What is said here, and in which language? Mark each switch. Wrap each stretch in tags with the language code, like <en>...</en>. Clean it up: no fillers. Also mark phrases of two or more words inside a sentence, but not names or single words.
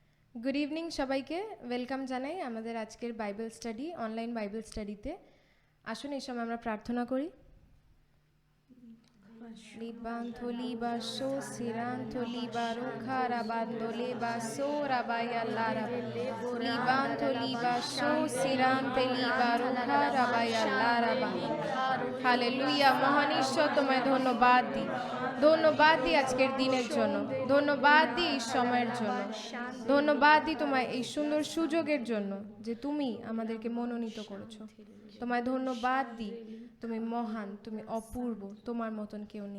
<en>good evening</en> <bn>সবাইকে, ওয়েলকাম জানাই আমাদের আজকের</bn> <en>Bible study, online Bible studyতে।</en> <bn>আসুন এই সময় আমরা প্রার্থনা করি। Libanto libaso siranto libaro carabando lebaso rabaya lara. Libanto libaso sirante libaro carabaya lara. হালেলুয়া। মহান ঈশ্বর, তোমায় ধন্যবাদ দিই, ধন্যবাদ দিই আজকের দিনের জন্য, ধন্যবাদ দিই এই সময়ের জন্য, ধন্যবাদ দিই তোমায় এই সুন্দর সুযোগের জন্য যে তুমি আমাদেরকে মনোনীত করেছো। তোমায় ধন্যবাদ দিই, তুমি মহান, তুমি অপূর্ব, তোমার মতন কেউ নেই।</bn>